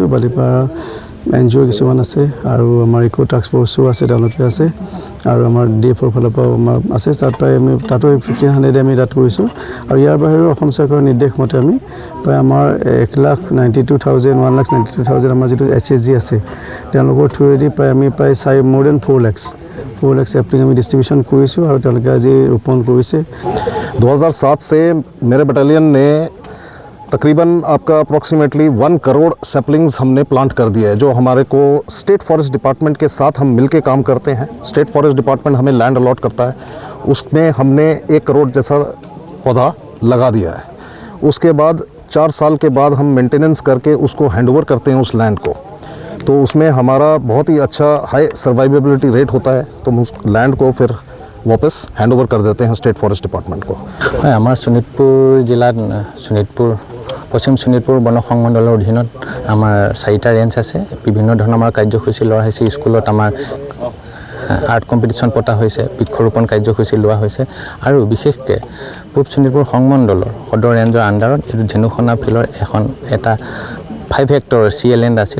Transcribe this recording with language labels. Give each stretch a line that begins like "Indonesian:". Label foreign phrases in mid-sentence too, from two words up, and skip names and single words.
Assamese: বালিপাৰা NGO কিছুমান আছে, আৰু আমাৰ ইকো টাস্ক ফ'ৰ্চো আছে, তেওঁলোকে আছে, আৰু আমাৰ DFOৰ ফালৰ পৰাও আমাৰ আছে। তাত প্ৰায় আমি তাতো 1500 আমি তাত কৰিছোঁ। আৰু ইয়াৰ বাহিৰেও অসম চৰকাৰৰ নিৰ্দেশ মতে আমি প্ৰায় আমাৰ 1,92,000 আমাৰ যিটো HSG আছে তেওঁলোকৰ থ্ৰুৱেদি প্ৰায় আমি প্ৰায়
English: more than 4 lakhs
Assamese: চেপলিং আমি ডিষ্ট্ৰিবিউশ্যন কৰিছোঁ, আৰু তেওঁলোকে আজি ৰোপণ কৰিছে।
Hindi: 2007 से मेरे बटालियन ने तकरीबन आपका अप्रॉक्सीमेटली 1 करोड़ सैपलिंग्स हमने प्लांट कर दिया है, जो हमारे को
English: state forest department
Hindi: के साथ हम मिलके काम करते हैं।
English: state forest department
Hindi: हमें लैंड अलॉट करता है, उसमें हमने 1 करोड़ जैसा पौधा लगा दिया है। उसके बाद 4 साल के बाद हम मेंटेनेंस करके उसको हैंडओवर करते हैं उस लैंड को, तो उसमें हमारा बहुत ही अच्छा
English: high survivability rate
Hindi: होता है, तो हम उस लैंड को फिर वापस हैंडओवर कर देते हैं
English: state forest department
Hindi: को।
Assamese: আমাৰ শোণিতপুৰ জিলাত পশ্চিম শোণিতপুৰ বন সংমণ্ডলৰ অধীনত আমাৰ 4টা ৰেঞ্জ আছে। বিভিন্ন ধৰণৰ আমাৰ কাৰ্যসূচী লোৱা হৈছে। স্কুলত আমাৰ
English: art competition
Assamese: পতা হৈছে, বৃক্ষৰোপণ কাৰ্যসূচী লোৱা হৈছে, আৰু বিশেষকৈ পূব শোণিতপুৰ সংমণ্ডলৰ সদৰ ৰেঞ্জৰ আণ্ডাৰত এইটো ধেনুখনা ফিল্ডৰ এটা 5 হেক্টৰ CLN আছিল।